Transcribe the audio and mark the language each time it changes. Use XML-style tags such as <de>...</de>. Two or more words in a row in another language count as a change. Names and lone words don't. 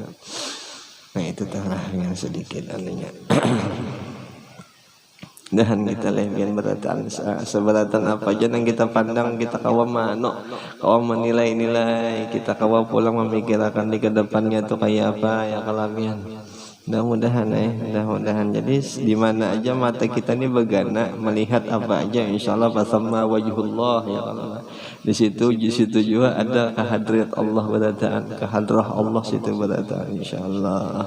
<id>Nah itu telah yang sedikit anunya.</id> <bjn>Dan kita lebihan beratan seberatan apa aja yang kita pandang, kita kawam menilai, kita kawam pulang memikirkan di kedepannya tuh kayak apa ya kelabian.</bjn> <id>Mudah-mudahan jadi di mana aja mata kita ini begana melihat apa aja, insyaallah</id> <ar>فثم وجه الله</ar> <id>ya Allah.</id> <bjn>Di situ juga ada kehadrat Allah berataan, kehadrah Allah situ berataan insyaallah.</bjn>